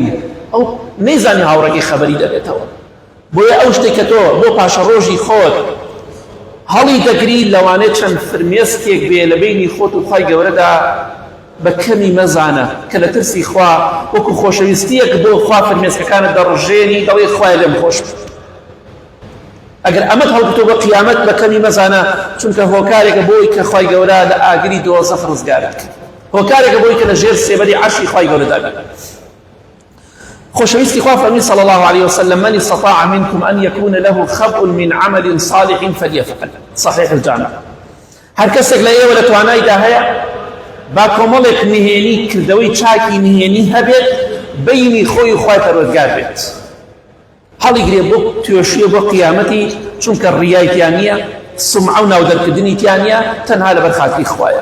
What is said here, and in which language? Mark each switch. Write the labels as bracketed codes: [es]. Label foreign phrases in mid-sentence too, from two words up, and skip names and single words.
[ckb] ئەو نەیزانی هاوڕێکی خەبەری دەبێتەوە، بۆیە ئەو شتێک کە تۆ بۆ پاشە ڕۆژی خۆت هەڵی دەگری لەوانەیە چەند فرمێسکێک بێ لە بینی خۆت و خوای گەورەدا بە کەمی مەزانە کە لە ترسی خوا وەکو خۆشەویستیەک بۆ خوا فرمێسکەکانت دەڕژێنی دەڵێ خوایە لێم خۆش بە. ئەگەر ئەمەت هەڵبتۆ بە قیامەت بە کەمی مەزانە، چونکە هۆکارێکە بۆی کە خوای گەورە لە ئاگری دۆزەخ ڕزگارت کرد، هۆکارێکە بۆی کە لە ژێر سێبەری عەرشی خوای گەورەدا بێت. خۆشەویستی خوا فەرمی [ar] صلی الله عليه وسلم من استطاع منكم أن يكون له خبء من عمل صالح فليفعل. صحيح الجامع. [ckb] هەر کەسێک لە ئێوە لە توانایدا هەیە با کۆمەڵێک نهێنی کردەوەی چاکی نهێنی هەبێت بینی خۆی و خوای پەروەردگار بێت، هەڵیگرێ بۆ توێشویە بۆ قیامەتی، چونکە ڕیایتیان نییە، سمعە و ناودەرکردنی تیان نییە، تەنها لەبەر خاتری خوایە.